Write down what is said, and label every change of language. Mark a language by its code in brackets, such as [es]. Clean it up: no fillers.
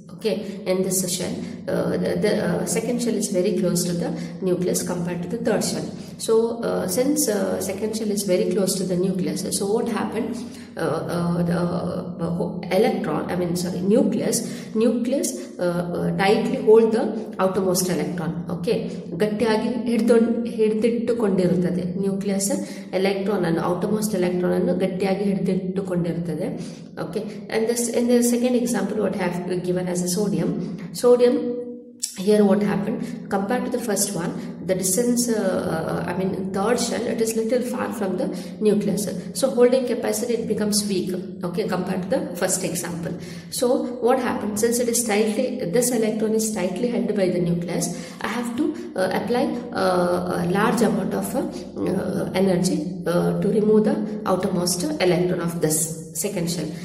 [en] Okay, in this shell the second shell is very close to the nucleus compared to the third shell. So since second shell is very close to the nucleus, so what happened, the electron, nucleus tightly hold the outermost electron. [kn] Okay, ಗಟ್ಟಿಯಾಗಿ ಹಿಡಿದಿಟ್ಟುಕೊಂಡಿರುತ್ತದೆ. Nucleus electron ಅನ್ನು, outermost electron ಅನ್ನು ಗಟ್ಟಿಯಾಗಿ ಹಿಡಿದಿಟ್ಟುಕೊಂಡಿರುತ್ತದೆ. [en] Okay, and this in the second example what I have given as a sodium. Here what happened, compared to the first one, the distance third shell, it is little far from the nucleus, so holding capacity it becomes weak. Okay, compared to the first example. So what happened, since it is tightly, this electron is tightly held by the nucleus, I have to apply a large amount of energy to remove the outermost electron of this second shell.